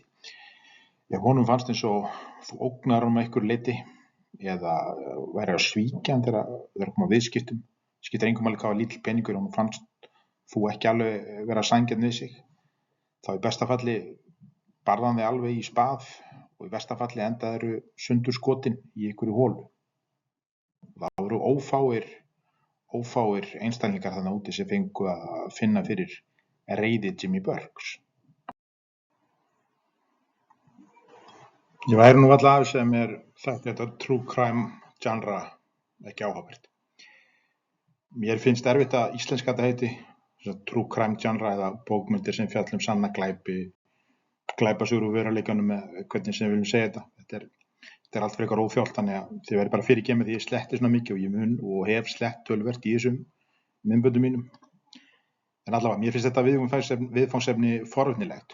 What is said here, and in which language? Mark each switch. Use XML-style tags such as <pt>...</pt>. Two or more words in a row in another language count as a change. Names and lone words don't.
<is>Ef honum fannst eins og þú ógnar honum einhverju leyti eða væri að svíkja hann þegar koma viðskiptum, skiptir engum máli hvað var lítill peningur, honum fannst þú ekki alveg vera sanngjarn við sig, þá í besta falli barði hann þig alveg í spað og í versta falli endaði sundur skotin í einhverju holu. Það voru ófáir einstaklingar þarna úti sem fengu að finna fyrir reiði Jimmy Burkes. Ég væri nú alla af sem þetta</is> <en>true crime genre</en> <is>ekki áhugavert. Mér finnst erfitt að íslenska þetta heiti,</is> <en>true crime genre</en> <is>eða bókmyndir sem fjalla sanna glæpi, glæpasögur úr veruleikanum með hvernig sem við viljum segja þetta. Þetta allt frekar óþjált, þannig að þið verið bara fyrirgefið því ég sletti svona mikið og ég mun og hef slett töluvert í þessum myndböndum mínum. En allavega, mér finnst þetta viðfangsefni forvitnilegt.</is>